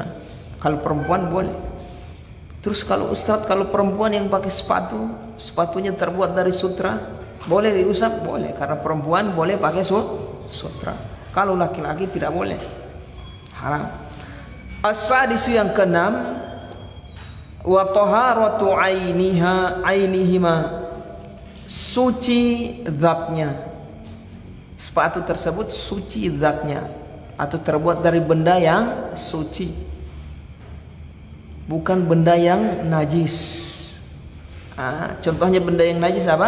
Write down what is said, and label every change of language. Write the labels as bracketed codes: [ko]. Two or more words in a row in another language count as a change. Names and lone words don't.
[id] Kalau perempuan boleh. Terus kalau Ustadz, kalau perempuan yang pakai sepatunya terbuat dari sutra, boleh diusap? Boleh, karena perempuan boleh pakai sutra. Kalau laki-laki tidak boleh, haram. As-sadisu yang keenam, [ar] وطهارة عينهما, [id] suci zatnya. Sepatu tersebut suci zatnya, atau terbuat dari benda yang suci, bukan benda yang najis. Contohnya benda yang najis apa?